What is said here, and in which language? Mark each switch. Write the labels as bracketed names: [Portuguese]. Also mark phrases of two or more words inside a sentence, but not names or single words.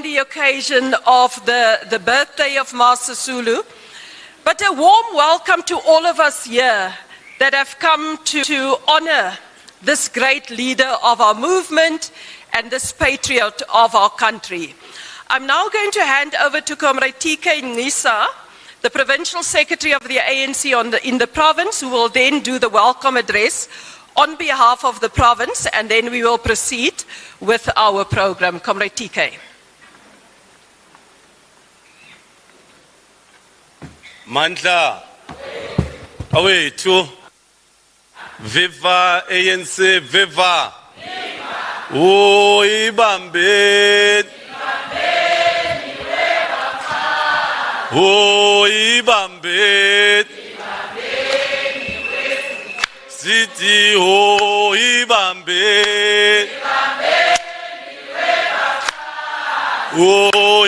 [English] the occasion of the birthday of Master Sisulu, but a warm welcome to all of us here that have come to honor this great leader of our movement and this patriot of our country. I'm now going to hand over to Comrade TK Ngisa, the Provincial Secretary of the ANC in the province, who will then do the welcome address on behalf of the province, and then we will proceed with our program. Comrade TK. [Zulu] Mandla, awethu, viva ANC, viva, oh ibambe, oh ibambe, City, oh ibambe, oh